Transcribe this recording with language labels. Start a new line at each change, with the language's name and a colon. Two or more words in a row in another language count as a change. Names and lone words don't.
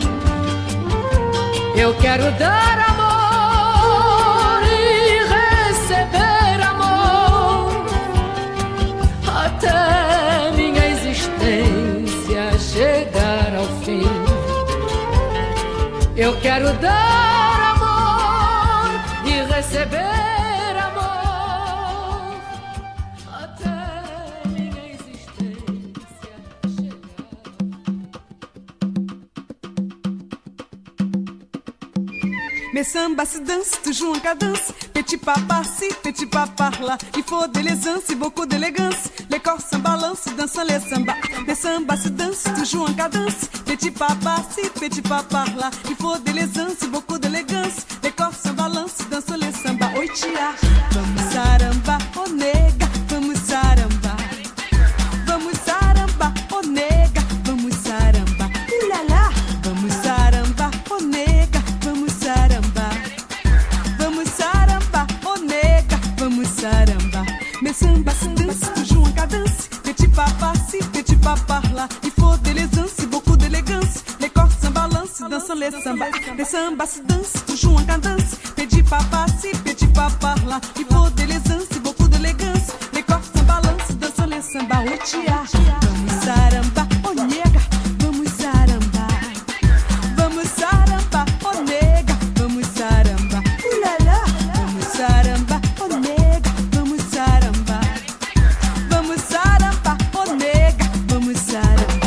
Portuguese: Eu quero dar amor até minha existência chegar ao fim. Eu quero dar amor e receber amor até minha existência chegar.
French: Mes samba se danse, toujours en cadence. Petit papa si, petit papa là. Il faut de l'aisance, beaucoup d'élégance. Les corps s'en balancent, dansant les samba. Mes samba se danse, toujours en cadence. Petit papa si, petit papa là. Il faut de l'aisance, beaucoup d'élégance. Les corps s'en balancent, dansant les samba.
Portuguese: Oi tia, vamos saramba, oh nega, vamos saramba. Vamos saramba, oh nega, vamos saramba. Ulala, vamos saramba, oh nega, vamos saramba. Vamos saramba, oh nega, vamos saramba.
French: Mes samba se danse, toujours en cadence. Petit papa si, petit papa là. Il faut de l'aisance, beaucoup d'élégance. Les corps s'en balancent, dansant les samba. Mes samba se danse, toujours en cadence. Petit papa si, petit papa là. Il faut de l'aisance, beaucoup d'élégance. Les corps s'en balancent, dansant les samba.
Portuguese: Oh tia, vamos saramba, oh nega, vamos saramba. Vamos saramba, oh nega, vamos saramba. Ulala, vamos saramba, oh nega, vamos saramba. Vamos saramba, oh nega, vamos saramba.